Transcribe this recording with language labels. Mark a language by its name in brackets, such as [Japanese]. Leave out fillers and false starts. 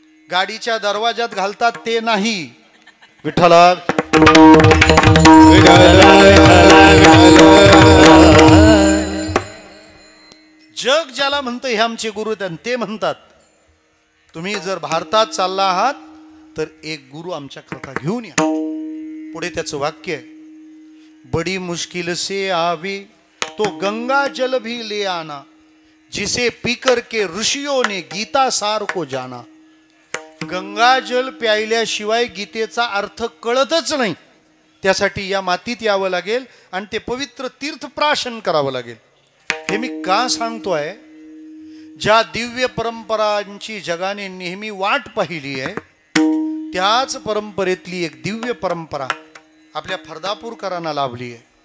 [Marathi] गाडीच्या दरवाजात घालतात ते नाही. विठ्ठला जग ज्याला म्हणतं हे आमचे गुरु, ते म्हणतात तुम्ही जर भारतात चालला आहात तर एक गुरु आमच्या करता घेऊन या. पुढे त्याचं वाक्य आहे, [Hindi] बड़ी मुश्किल से आवे तो गंगा जल भी ले आना जिसे पीकर के ऋषियों ने गीता सार को जाना. [Marathi] गंगा जल प्यायल्याशिवाय गीतेचा अर्थ कळतच नाही. त्यासाठी या मातीत यावं लागेल आणि ते पवित्र तीर्थप्राशन करावं लागेल. हे मी का सांगतोय, ज्या दिव्य परंपरांची जगाने नेहमी वाट पाहिली आहे त्याच परंपरेतली एक दिव्य परंपरा आपल्या फर्दापूरकरांना लाभली आहे.